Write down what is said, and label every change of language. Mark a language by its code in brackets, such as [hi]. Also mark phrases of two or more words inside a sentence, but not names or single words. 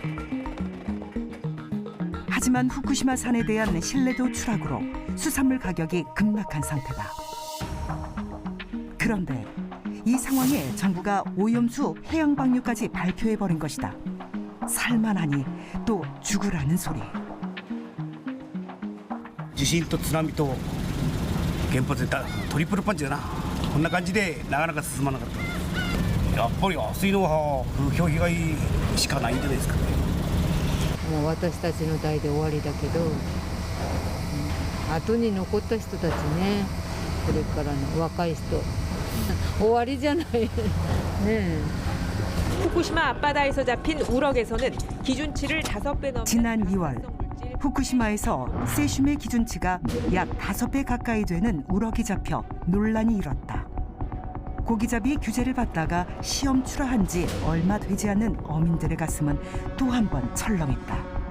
[ko] 하지만 후쿠시마 산에 대한 신뢰도 추락으로 수산물 가격이 급락한 상태다. 그런데 이 상황에 정부가 오염수 해양 방류까지 발표해버린 것이다. 살만하니 또 죽으라는 소리. [ja] 地震と津波と原発でトリプルパンチだな。こんな感じでなかなか進まなかった。やっぱり安いのは風評被害しかないんじゃないですかね。もう私たちの代で終わりだけど、後に残った人たちね、これからの若い人終わりじゃないね。 [ko] 후쿠시마 앞바다에서 잡힌 우럭에서는 기준치를 5배 넘는 지난 2월 후쿠시마에서 세슘의 기준치가 약 5배 가까이 되는 우럭이 잡혀 논란이 일었다. 고기잡이 규제를 받다가 시험 출하한 지 얼마 되지 않는 어민들의 가슴은 또 한 번 철렁했다.